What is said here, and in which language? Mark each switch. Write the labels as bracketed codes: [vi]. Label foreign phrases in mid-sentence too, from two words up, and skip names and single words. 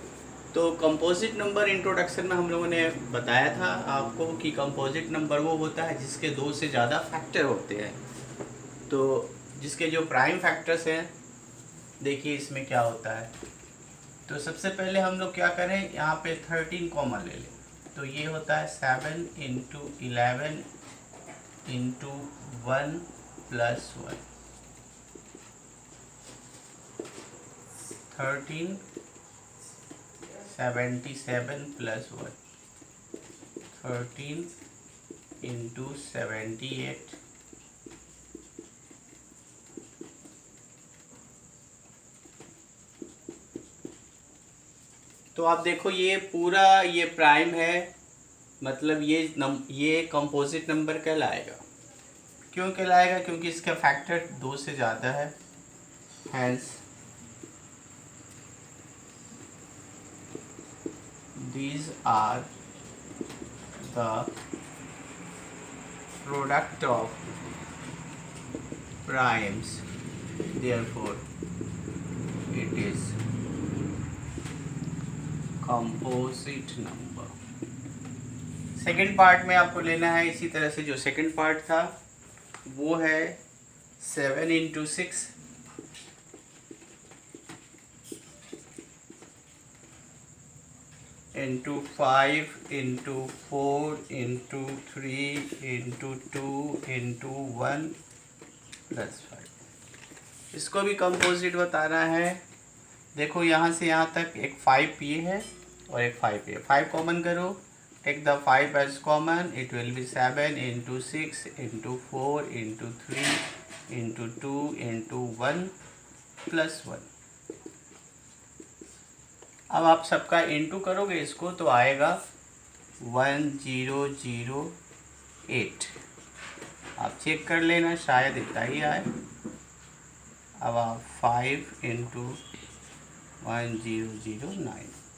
[hi] तो [en] composite number introduction [hi] में हम लोगों ने बताया था आपको कि [en] composite number [hi] वो होता है जिसके 2 से ज़्यादा फैक्टर होते हैं। तो जिसके जो [en] prime factors [hi] हैं, देखिए इसमें क्या होता है। तो सबसे पहले हम लोग क्या करें, यहाँ पे 13 कॉमन ले लें। तो ये होता है 7 into 11 into 1 plus 1, 13 77 plus 1, 13 into 78 तो आप देखो ये पूरा ये प्राइम है, मतलब ये [en] composite number [hi] कहलाएगा। क्यों कहलाएगा? क्योंकि इसका फैक्टर 2 से ज़्यादा है। [en] हैंस these are the product of primes, therefore it is composite number। second part [hi] में आपको लेना है इसी तरह से, जो [en] second part [hi] था वो है 7 into 6 into 5 into 4 into 3 into 2 into 1 plus 5। इसको भी कंपोजिट बताना है। देखो यहाँ से यहाँ तक एक 5 ये है और एक 5 ये। 5 कॉमन करो, [en] take the 5 as common, it will be 7 into 6 into 4 into 3 into 2 into 1 plus 1। [hi] अब आप सबका इंटू करोगे इसको तो आएगा 1008। आप चेक कर लेना, शायद इतना ही आए। अब आप 5 into 1009।